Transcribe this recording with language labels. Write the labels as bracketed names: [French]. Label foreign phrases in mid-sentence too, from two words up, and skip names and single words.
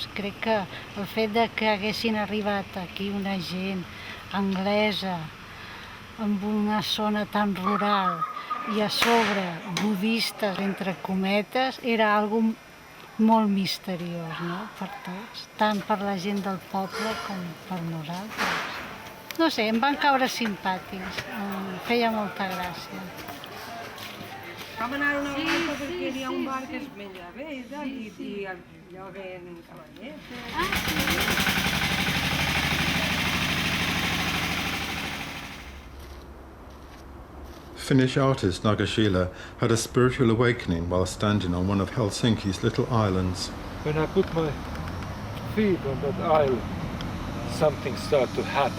[Catalan] Crec que el fet de que haguessin arribat aquí una gent anglesa en una zona tan rural i a sobre budistes, entre cometes, era algo molt misteriós, no?, per tots, tant per la gent del poble com per nosaltres. No sé, em van caure simpàtics, em feia molta gràcia. Vam anar una volta perquè hi ha un bar que es menja bé i tal, i allò ven cavallets. [English] Finnish artist Nagashila had a spiritual awakening while standing on one of Helsinki's little islands. When I put my feet on that island, something started to happen.